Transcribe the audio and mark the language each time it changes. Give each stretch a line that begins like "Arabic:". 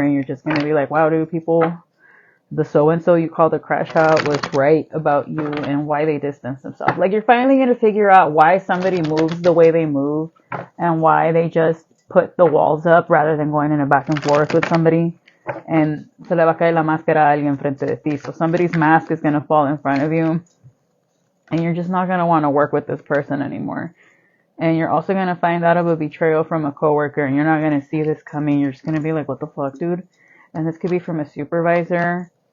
English: And you're just going to be like, wow, dude, people, the so-and-so you called a crash out was right about you and why they distance themselves. Like, you're finally going to figure out why somebody moves the way they move and why they just put the walls up rather than going in a back and forth with somebody.
Spanish: And se le va a caer la máscara a alguien frente de ti.
English: So somebody's mask is going to fall in front of you. And you're just not going to want to work with this person anymore. And you're also going to find out of a betrayal from a coworker. And you're not going to see this coming. You're just going to be like, what the fuck, dude? And this could be from a supervisor.